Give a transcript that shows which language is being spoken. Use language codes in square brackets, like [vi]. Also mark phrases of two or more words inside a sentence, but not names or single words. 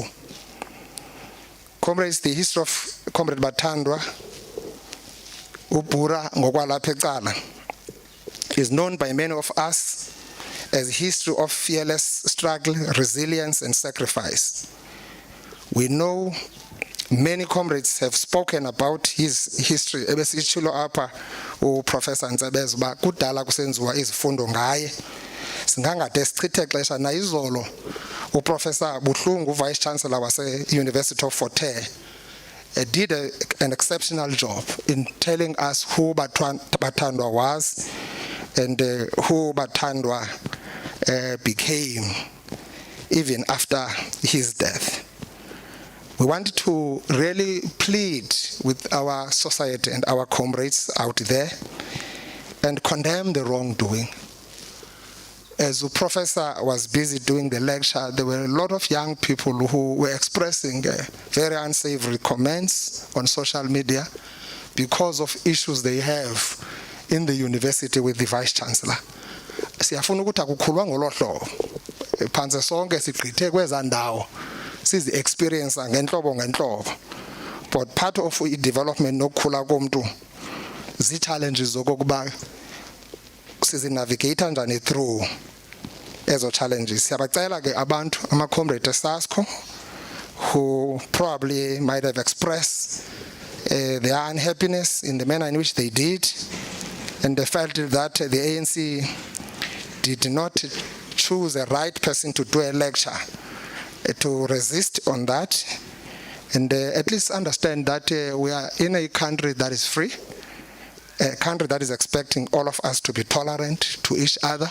[en] Comrades, the history of Comrade Batandwa, [xh] Ubura ngokwalapha eCala, [en] is known by many of us as a history of fearless struggle, resilience, and sacrifice. We know many comrades have spoken about his history. [xh] Ebesitshilo apha uProfessor Ntsebeza uba kudala kusenziwa izifundo ngaye. Singangade sichithe xesha na izolo uProfessor Buhlungu, [en] Vice Chancellor wase-University of Fort Hare, did an exceptional job in telling us who Batandwa was and who Batandwa became even after his death. We want to really plead with our society and our comrades out there and condemn the wrongdoing. As the professor was busy doing the lecture, there were a lot of young people who were expressing very unsavory comments on social media because of issues they have in the university with the Vice Chancellor. [xh] Siyafuna ukuthi akukhulwa ngolo hlobo. Phansi sonke sigqithe kweza ndawo sizi experience ngenhlobo. [en] But part of development [xh] nokukhula komuntu zi [en] challenges [xh] zokuba sizi [en] navigate njani through ezo challenges. [xh] Siyabacela ke abantu ama-comrade [en] SASCO who probably might have expressed their unhappiness in the manner in which they did, and they felt that the ANC did not choose a right person to do a lecture, to resist on that, and at least understand that we are in a country that is free, a country that is expecting all of us to be tolerant to each other.